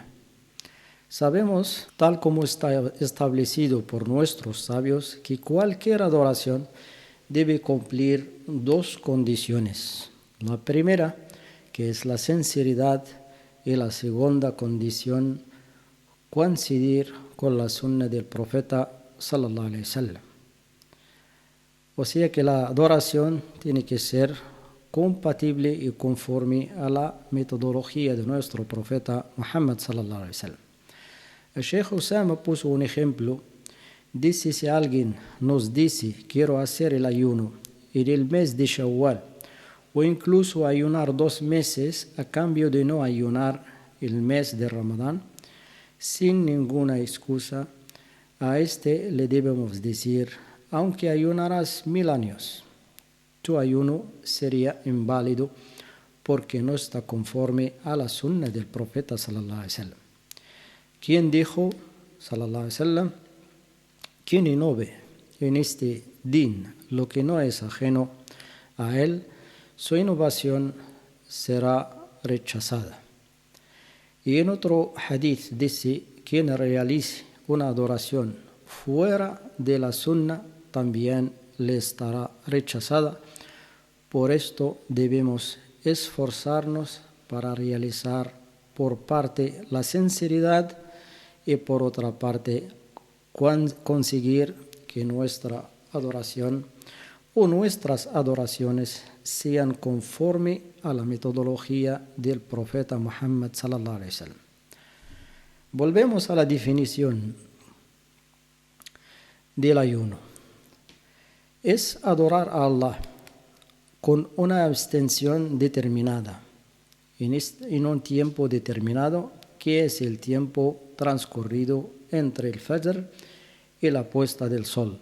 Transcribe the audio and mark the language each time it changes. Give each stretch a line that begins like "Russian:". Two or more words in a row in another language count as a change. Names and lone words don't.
Spanish: Sabemos, tal como está establecido por nuestros sabios, que cualquier adoración debe cumplir dos condiciones. La primera, que es la sinceridad, y la segunda condición, coincidir con la sunna del profeta
Arabic: صلى الله عليه وسلم.
Spanish: O sea que la adoración tiene que ser compatible y conforme a la metodología de nuestro profeta Muhammad
Arabic: صلى الله عليه وسلم.
Spanish: El Sheikh Osama puso un ejemplo. Dice: si alguien nos dice quiero hacer el ayuno en el mes de Shawwal, o incluso ayunar 2 meses a cambio de no ayunar el mes de Ramadán, sin ninguna excusa, a este le debemos decir: aunque ayunarás 1000 años, tu ayuno sería inválido porque no está conforme a la sunna del profeta
Arabic: صلى الله عليه وسلم.
Spanish: ¿Quién dijo,
Arabic: صلى الله عليه وسلم,
Spanish: quien innove en este din lo que no es ajeno a él, su innovación será rechazada? Y en otro hadith dice: quien realice una adoración fuera de la sunna también le estará rechazada. Por esto debemos esforzarnos para realizar por parte la sinceridad y por otra parte conseguir que nuestra adoración o nuestras adoraciones sean conforme a la metodología del profeta Muhammad
Arabic: صلى الله عليه وسلم.
Spanish: Volvemos a la definición del ayuno. Es adorar a Allah con una abstención determinada en un tiempo determinado, que es el tiempo transcurrido entre el Fajr y la puesta del sol.